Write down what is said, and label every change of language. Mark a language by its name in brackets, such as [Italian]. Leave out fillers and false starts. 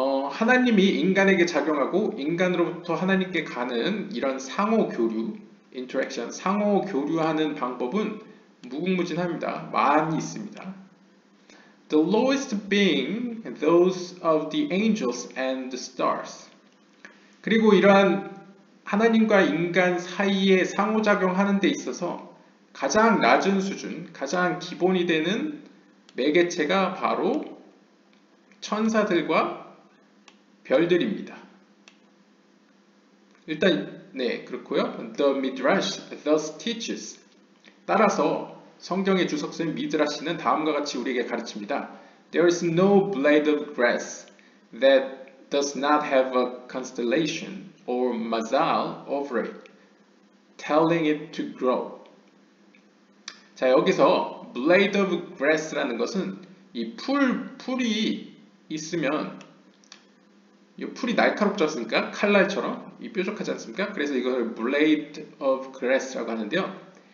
[Korean] 하나님이 인간에게 작용하고 인간으로부터 하나님께 가는 이런 상호 교류, interaction, 상호 교류하는 방법은 무궁무진합니다. 많이 있습니다. [English] The lowest being those of the angels and the stars. [Korean] 그리고 이러한 하나님과 인간 사이에 상호작용하는 데 있어서 가장 낮은 수준, 가장 기본이 되는 매개체가 바로 천사들과 별들입니다. 일단 네, 그렇고요. [English] The Midrash thus teaches. [Korean] 따라서 성경의 주석서인 미드라시는 다음과 같이 우리에게 가르칩니다. [English] There is no blade of grass that does not have a constellation or mazal over it, telling it to grow. [Korean] 자, 여기서 [English] blade of grass [Korean] 라는 것은 이 풀이 있으면 이 풀이 날카롭지 않습니까? 칼날처럼 이 뾰족하지 않습니까? 그래서 이걸 [English] blade of grass [Korean] 라고 하는데요.